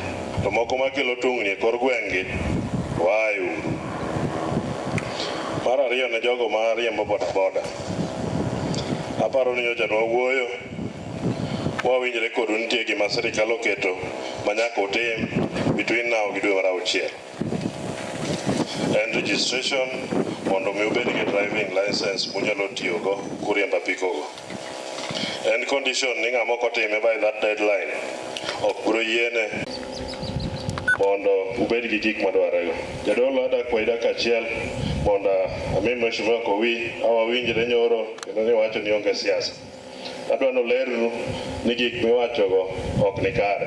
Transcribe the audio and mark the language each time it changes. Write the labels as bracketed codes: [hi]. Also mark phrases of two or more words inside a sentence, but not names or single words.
[luo] To moko makelo tungni e kor gwenge wayo. Mar ariyo ne jogo ma riembo bodaboda. Aparo ni nyocha nwawuoyo wawinjore kodu nitie gima sirikal oketo ma nyaka otim [en] between now [luo] gi dwe mar 6. En registration mondo mi ubed gi [en] driving license [luo] munyalo tiyogo kuriembo apikogo. En condition ni ng'ama ok otime [en] by that deadline [luo] ok biro yiene mondo ubed gi gik madwarego. Jadolo adak kwa idak achiel mondo ami mheshimiwa Kowi awawinjre nyoro kendo ni wacho ni onge siasa. Adwa nolernu ni gik miwachogo ok ni kare.